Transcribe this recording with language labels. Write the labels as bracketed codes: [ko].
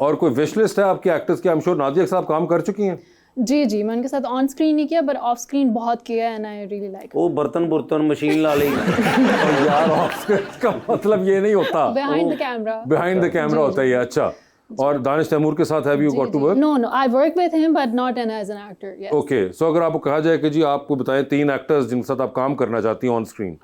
[hi] और कोई wish list है आपके एक्टर्स की? [en] I am sure [hi] नादिया के साथ काम कर चुकी हैं। जी जी, मैं उनके साथ ऑन स्क्रीन नहीं किया, बट ऑफ स्क्रीन बहुत किया है [en] And I really like. [hi] वो बर्तन मशीन ला ली। और यार ऑफ का मतलब ये नहीं होता, [en] Behind the camera. [hi] Behind the camera होता है ये। अच्छा, और दानिश तैमूर के साथ [en] Have you got to work? No, no, I work with him, but not as an actor. Yes. [hi] Okay, सो अगर आपको कहा जाए कि जी आपको बताएं 3 एक्टर्स जिनके साथ आप काम करना चाहती हैं ऑन स्क्रीन।